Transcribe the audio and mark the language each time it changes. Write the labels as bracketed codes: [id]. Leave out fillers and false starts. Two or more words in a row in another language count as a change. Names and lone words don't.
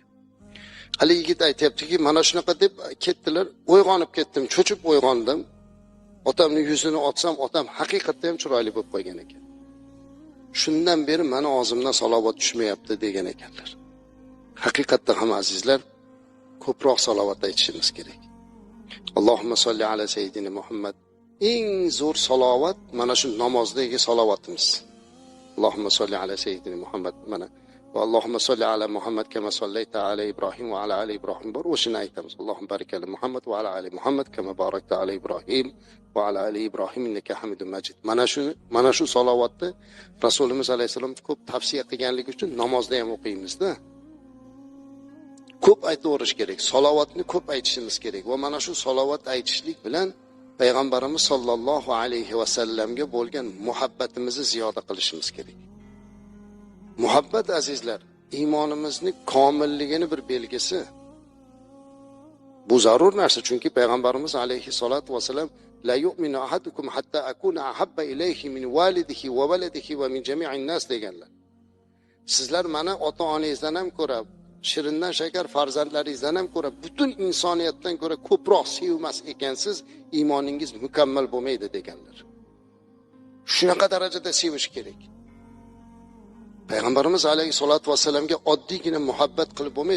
[uz] Hali yigit aytayaptiki, mana shunaqa deb ketdilar, uyg'onib ketdim, cho'chib uyg'ondim. Otamning yuzini ochsam, otam haqiqatda ham chiroyli bo'lib qolgan ekan. Shundan beri meni og'zimdan salovat tushmayapti degan ekanlar. Haqiqatda ham azizlar, ko'proq salovat aytishimiz kerak. [ar] اللهم صل على سيدنا محمد. [uz] Eng zo'r salovat mana shu namozdagi salovatimiz. [ar] اللهم صل على سيدنا محمد mana واللهم صل على محمد كما صليت على إبراهيم وعلى آل إبراهيم [uz] bor. O'shini aytamiz. [ar] اللهم بارك على محمد وعلى آل محمد كما باركت على إبراهيم وعلى آل إبراهيم إنك حميد مجيد. [uz] Mana shu salovatni Rasulimiz alayhisalom ko'p tavsiya qilganligi uchun namozda ham o'qiymiz-da. Ko'p aytaverish kerak. Salovatni ko'p aytishimiz kerak va mana shu salovat aytishlik bilan payg'ambarimiz [ar] صلى الله عليه وسلم [uz] bo'lgan muhabbatimizni ziyoda qilishimiz kerak. Muhabbat azizlar, iymonimizning komilligini bir belgisi. Bu zarur narsa, chunki payg'ambarimiz [ar] عليه الصلاة والسلام لا يؤمن أحدكم حتى أكون أحب إليه من والده وولده ومن جميع الناس deganlar. [uz] Sizlar meni ota-onangizdan ham ko'ra, shirindan shakar farzandlaringizdan ham ko'ra, butun insoniyatdan ko'ra ko'proq sevmas ekansiz, iymoningiz mukammal bo'lmaydi deganlar. Shunaqa darajada sevish kerak. Payg'ambarimiz alayhisolatu vasallamga oddiygina muhabbat qilib bo'lmaydi.